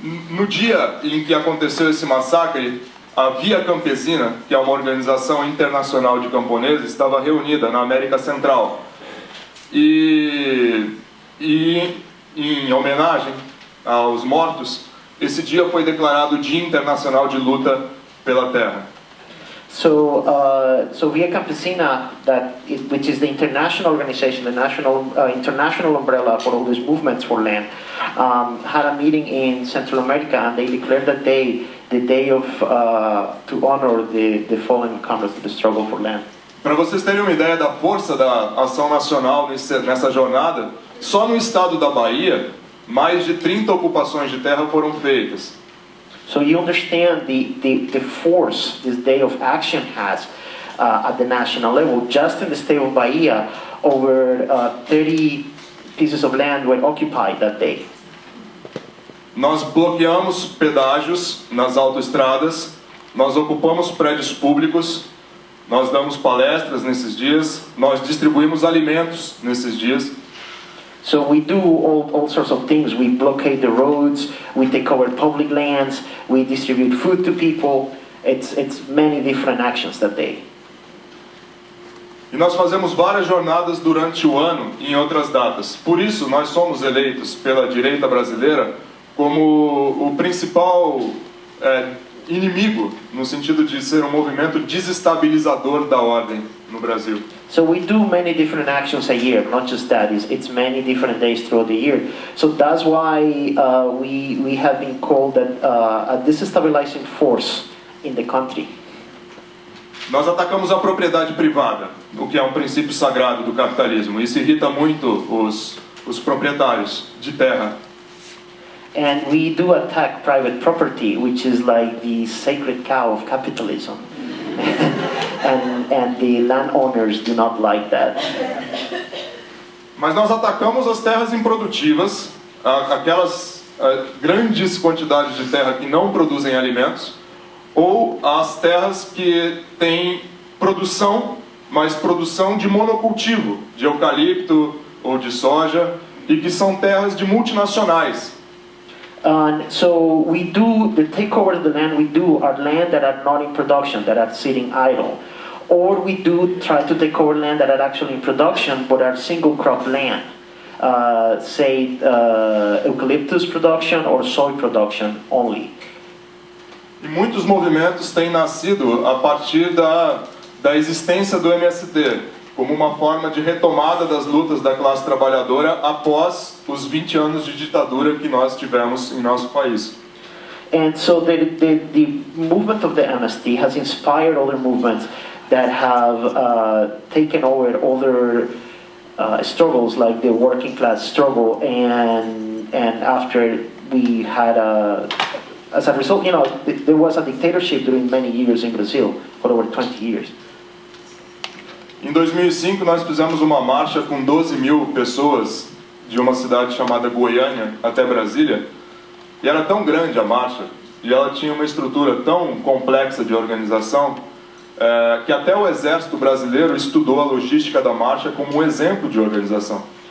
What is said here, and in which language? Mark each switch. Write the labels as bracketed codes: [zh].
[pt] No dia em que aconteceu esse massacre, a Via Campesina, que é uma organização internacional de camponeses, estava reunida na América Central. E em homenagem aos mortos, esse dia foi declarado Dia Internacional de Luta pela Terra. [en] So Via Campesina, which is the international organization, the international umbrella for all these movements for land, had a meeting in Central America, and they declared that day the day of to honor the fallen comrades of the struggle for land. [pt] Para vocês terem uma ideia da força da ação nacional nessa jornada, só no estado da Bahia, mais de 30 ocupações de terra foram feitas. [en] So you understand the force this day of action has at the national level. Just in the state of Bahia, over 30 pieces of land were occupied that day. [pt] Nós bloqueamos pedágios nas autoestradas, nós ocupamos prédios públicos, nós damos palestras nesses dias, nós distribuímos alimentos nesses dias. [en] So we do all sorts of things. We blockade the roads, we take over public lands, we distribute food to people. It's many different actions that day. [pt] E nós fazemos várias jornadas durante o ano em outras datas. Por isso, nós somos eleitos pela direita brasileira como o principal inimigo, no sentido de ser um movimento desestabilizador da ordem no Brasil. [en] So we do many different actions a year, not just that. It's many different days throughout the year. So that's why we have been called a destabilizing force in the country. [pt] Nós atacamos a propriedade privada, o que é um princípio sagrado do capitalismo. Isso irrita muito os proprietários de terra. [en] And we do attack private property, which is like the sacred cow of capitalism. and the landowners do not like that. [pt] Mas nós atacamos as terras improdutivas, aquelas grandes quantidades de terra que não produzem alimentos, ou as terras que têm produção, mas produção de monocultivo, de eucalipto ou de soja, e que são terras de multinacionais. [en] So we do the takeover of the land. We do our land that are not in production, that are sitting idle, or we do try to take over land that are actually in production but are single crop land, say eucalyptus production or soy production only. [pt] E muitos movimentos têm nascido a partir da existência do MST, como uma forma de retomada das lutas da classe trabalhadora após os 20 anos de ditadura que nós tivemos em nosso país. [en] And so the movement of the MST has inspired other movements that have taken over other struggles, like the working class struggle, and after we had as a result, there was a dictatorship during many years in Brazil, for over 20 years. [pt] Em 2005 nós fizemos uma marcha com 12 mil pessoas de uma cidade chamada Goiânia até Brasília, e era tão grande a marcha, e ela tinha uma estrutura tão complexa de organização, que até o exército brasileiro estudou a logística da marcha como um exemplo de organização.